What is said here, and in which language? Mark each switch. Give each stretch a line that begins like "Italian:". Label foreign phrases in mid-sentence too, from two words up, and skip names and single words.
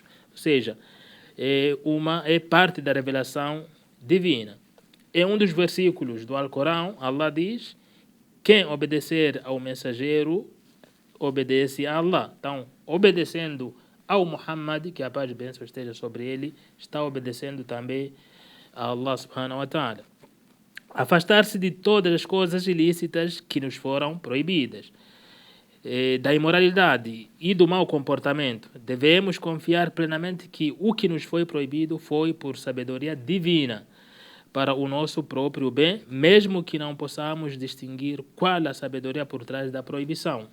Portuguese: Ou seja, é parte da revelação divina. Em um dos versículos do Alcorão, Allah diz: quem obedecer ao mensageiro, obedece a Allah. Então, obedecendo ao Muhammad, que a paz e bênção esteja sobre ele, está obedecendo também a Allah
Arabic: سبحانه وتعالى.
Portuguese: Afastar-se de todas as coisas ilícitas que nos foram proibidas, da imoralidade e do mau comportamento. Devemos confiar plenamente que o que nos foi proibido foi por sabedoria divina, para o nosso próprio bem, mesmo que não possamos distinguir qual a sabedoria por trás da proibição.